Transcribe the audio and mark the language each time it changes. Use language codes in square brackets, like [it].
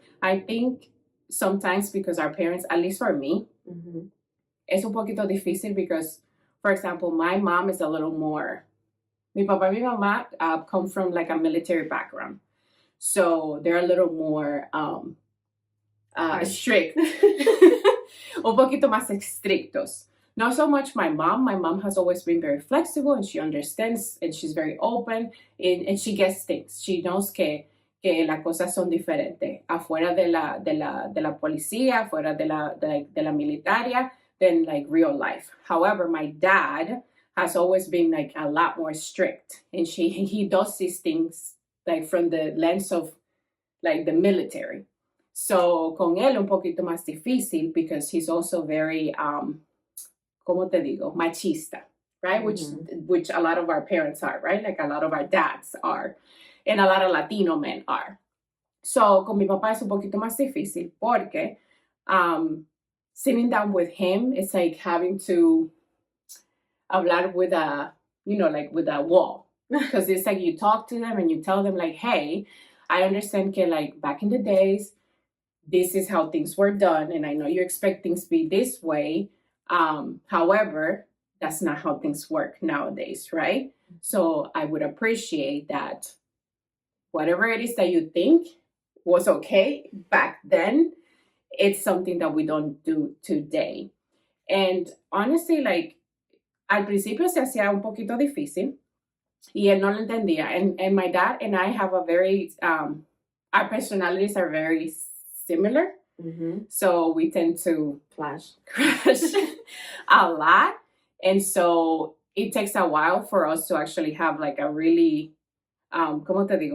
[en] I think sometimes, because our parents, at least for me, [es] es un poquito difícil [en] because, for example, my mom is a little more, [es] mi papá y mi mamá [en] come from like a military background. So they're a little more strict. [es] Un poquito más estrictos. [en] Not so much my mom. My mom has always been very flexible, and she understands, and she's very open, and she gets things. She knows [es] que las cosas son diferentes. Afuera de la policía, afuera de la militaria, [en] than like real life. However, my dad has always been like a lot more strict, and he does these things like from the lens of like the military. [es] So con él un poquito más difícil [en] because he's also very, [es] ¿cómo te digo? Machista, right? [en] Which a lot of our parents are, right? Like a lot of our dads are, and a lot of Latino men are. So [es] con mi papá es un poquito más difícil porque [en] sitting down with him is like having to [es] hablar [en] with a, like with a wall. Because it's like you talk to them and you tell them like, hey, I understand que like back in the days, this is how things were done, and I know you expect things to be this way. However, that's not how things work nowadays, right? So I would appreciate that whatever it is that you think was okay back then, it's something that we don't do today. And honestly, like, [es] al principio se hacía un poquito difícil, y él no lo entendía. [en] And my dad and I have a very, our personalities are very similar. So we tend to crash a lot. And so it takes a while for us to actually have like a really, [es] ¿cómo te digo?